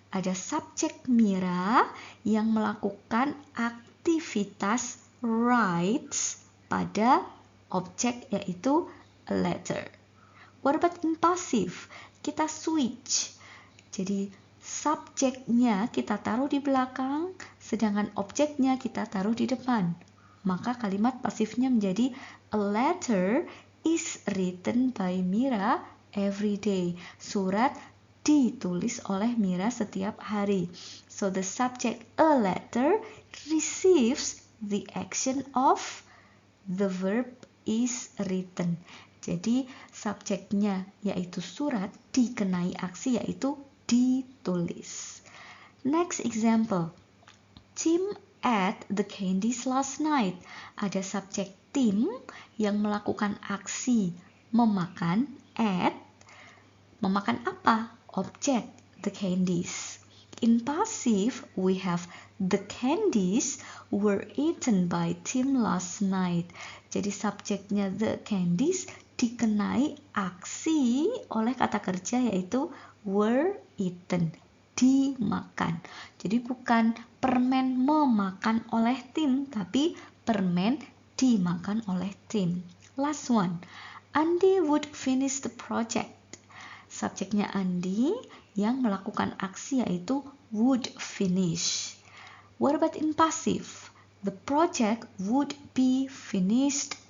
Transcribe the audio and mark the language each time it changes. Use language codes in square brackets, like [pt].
[id] Ada subjek Mira yang melakukan aktivitas writes pada objek yaitu [en] a letter. What about in passive? [id] Kita switch. Jadi subjeknya kita taruh di belakang, sedangkan objeknya kita taruh di depan. Maka kalimat pasifnya menjadi [en] a letter is written by Mira every day. [id] Surat ditulis oleh Mira setiap hari. [en] So the subject a letter receives the action of the verb is written. [id] Jadi subjeknya yaitu surat dikenai aksi yaitu ditulis. [en] Next example. Tim ate the candies last night. [id] Ada subjek Tim yang melakukan aksi memakan, ate. Memakan apa? Objek, [en] the candies. In passive, we have the candies were eaten by Tim last night. [id] Jadi subjeknya [en] the candies [id] dikenai aksi oleh kata kerja yaitu [en] were eaten, [id] dimakan. Jadi bukan permen memakan oleh Tim, tapi permen dimakan oleh Tim. [en] Last one, Andy would finish the project. [id] Subjeknya Andi yang melakukan aksi yaitu [en] would finish. What about in passive? The project would be finished